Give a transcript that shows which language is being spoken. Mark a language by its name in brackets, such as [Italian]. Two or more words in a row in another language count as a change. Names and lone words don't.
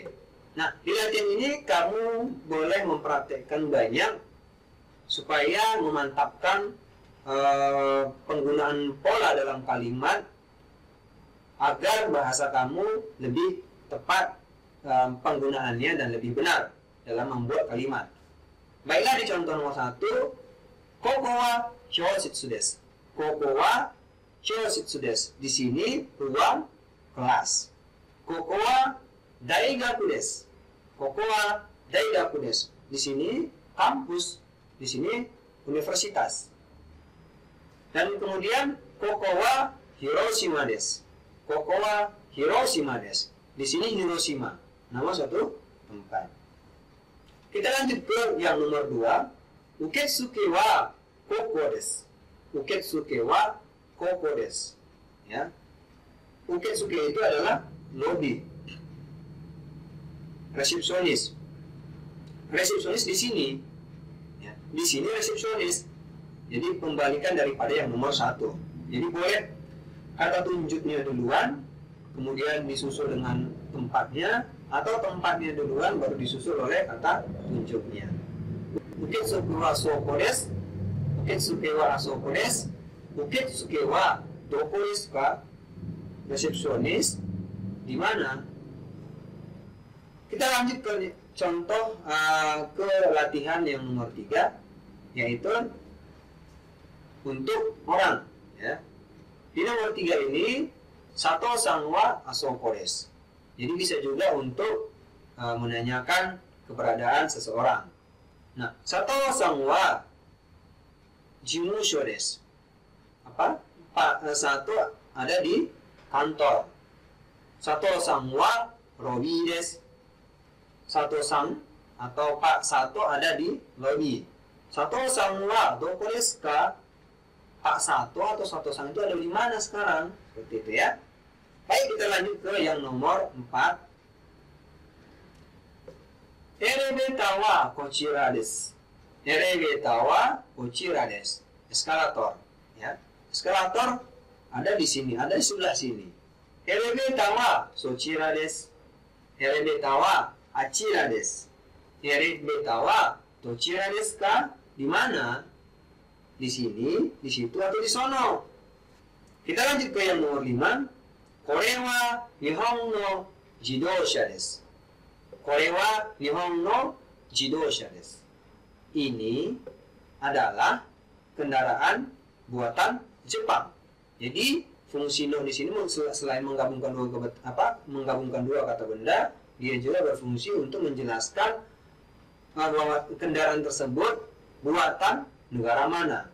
[Indonesian] Nah, di latihan ini kamu boleh mempraktekkan banyak supaya memantapkan penggunaan pola dalam kalimat agar bahasa kamu lebih tepat penggunaannya dan lebih benar dalam membuat kalimat. Baiklah, di contoh nomor 1, [Japanese] ここはひょしつです. ここはひょしつです. [Indonesian] Di sini ruang kelas. [Japanese] ここは大学です. ここは大学です. [Indonesian] Di sini kampus. Di sini universitas. Dan kemudian [Japanese] ここは広島です. ここは広島です. [Indonesian] Di sini Hiroshima, nama suatu tempat. Kita lanjut ke yang nomor 2. [Japanese] 受付はここです. 受付はここです. [Indonesian] Ya. Uketsuke itu adalah lobby. Resepsionis. Resepsionis di sini. Ya. Di sini resepsionis. Jadi pembalikan daripada yang nomor 1. Jadi boleh kata tunjuknya duluan, kemudian disusul dengan tempatnya, atau tempatnya duluan baru disusul oleh kata tunjuknya. [Japanese] 受付はそこです. 受付はあそこです。受付はどこですか? [Indonesian] Resepsionis di mana? Kita lanjut ke contoh ke latihan yang nomor 3, yaitu untuk orang. Ya. Di nomor 3 ini [Japanese] 佐藤さんはあそこです. [Indonesian] Jadi bisa juga untuk menanyakan keberadaan seseorang. [Japanese] Nah, 佐藤さんは事務所です. [Indonesian] Apa? Pak Sato ada di kantor. [Japanese] 佐藤さんはロビーです. [Indonesian] Sato san atau Pak Sato ada di lobby. [Japanese] 佐藤さんはどこですか? [Indonesian] Pak Sato atau Sato san itu ada di mana sekarang? Seperti itu ya. Baik, kita lanjut ke yang nomor 4. [Japanese] エレベーターはこちらです. エレベーターはこちらです. [Indonesian] Eskalator, ya. Eskalator ada di sini, ada di sebelah sini. [Japanese] エレベーターはそちらです。エレベーターはあちらです. エレベーターはどちらですか? [Indonesian] Di mana? Di sini, di situ, atau di sono. Kita lanjut ke yang nomor 5. [Japanese] これは日本の自動車です. これは日本の自動車です. [Indonesian] Ini adalah kendaraan buatan Jepang. Jadi fungsi no di sini selain menggabungkan dua kata benda, dia juga berfungsi untuk menjelaskan bahwa kendaraan tersebut buatan negara mana.